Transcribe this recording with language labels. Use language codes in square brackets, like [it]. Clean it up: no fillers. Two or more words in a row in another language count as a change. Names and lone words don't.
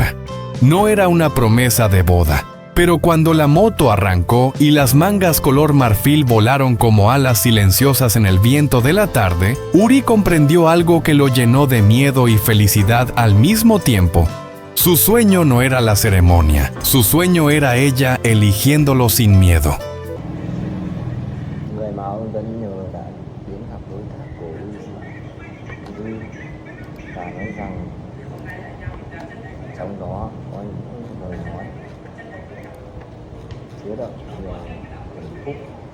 [es] No era una promesa de boda. Pero cuando la moto arrancó y las mangas color marfil volaron como alas silenciosas en el viento de la tarde, Uri comprendió algo que lo llenó de miedo y felicidad al mismo tiempo. Su sueño no era la ceremonia, su sueño era ella eligiéndolo sin miedo. [vi] Người mà ông Tuấn nhờ đã đến gặp đối tác của Uzi và nói rằng trong đó có những lời nói chứa đựng nhiều hạnh phúc.